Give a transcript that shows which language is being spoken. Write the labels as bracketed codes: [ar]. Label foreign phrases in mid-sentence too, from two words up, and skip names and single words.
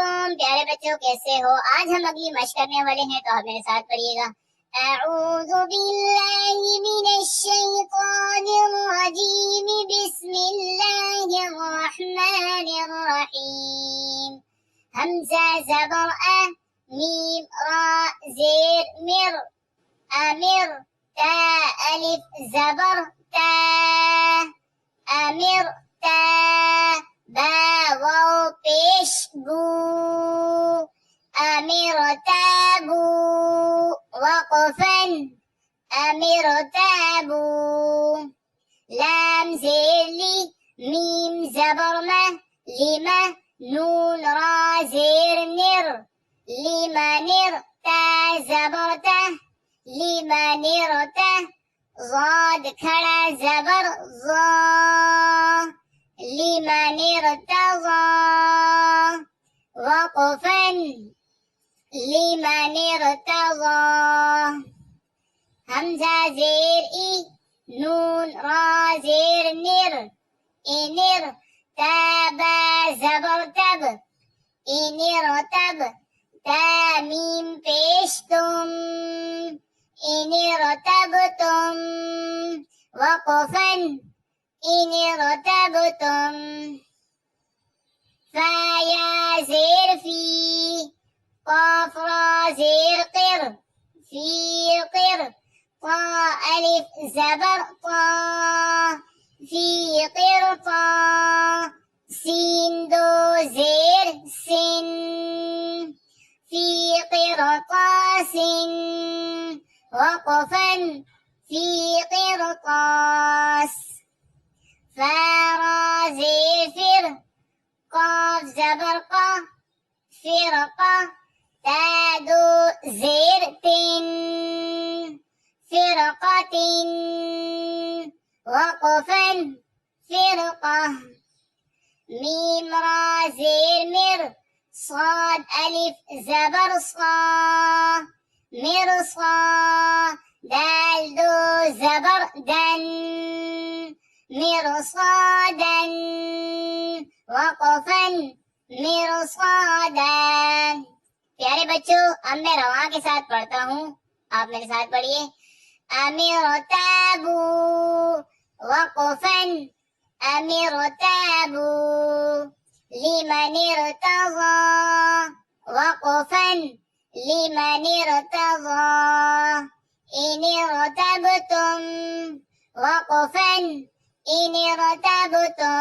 [ur] علیکم پیارے بچوں، کیسے ہو؟ آج ہم اگلی مشق کرنے والے ہیں، تو آپ میرے ساتھ پڑھیے گا۔ [ar] اعوذ باللہ من الشیطان الرجیم، بسم اللہ الرحمن الرحیم۔ [ur] حمزہ زبر ا، میم را زیر مر، امر تا الف زبر تا، امر تا با واو پیش بو، [ar] امر تابو وقفا، امر تابو۔ [ur] لام زیر لی، میم زبر ما، لما نون را زیر نر، لما نر تا زبر تا، لما نر تا۔ ضاد کھڑا زبر ضا، [ar] لمن ارتضى، وقفا لمن ارتضى۔ [ur] حمزہ زیر ای، نون را زیر نر، انر تابا زبر تب، انر تب تا میم پیش تم، انر تب تم۔ [ar] وقفا ان ارتبتم۔ [ur] فا یا زیر فی، قاف را زیر قر، فی قر طا الف زبر طا، فی قر طا۔ سین دو زیر سن، [ar] فی قرطاس، وقفا فی قرطاس۔ [ur] فا را زیر فر، قاف زبر قا، فرقہ تا دو زیر تن، فرقۃ، وقفا فرقہ۔ میم را زیر مر، صاد الف زبر صا، مرصا دال دو زبر دن، مرصادا، وقفا مرصادا۔ پیارے بچوں، اب میں رواں کے ساتھ پڑھتا ہوں، آپ میرے ساتھ پڑھیے۔ [ar] امر تابو وقفا، امر تابو لمن ارتضى، وقفا لمن ارتضى۔ ان ارتبتم، وقفا ان ارتبتم۔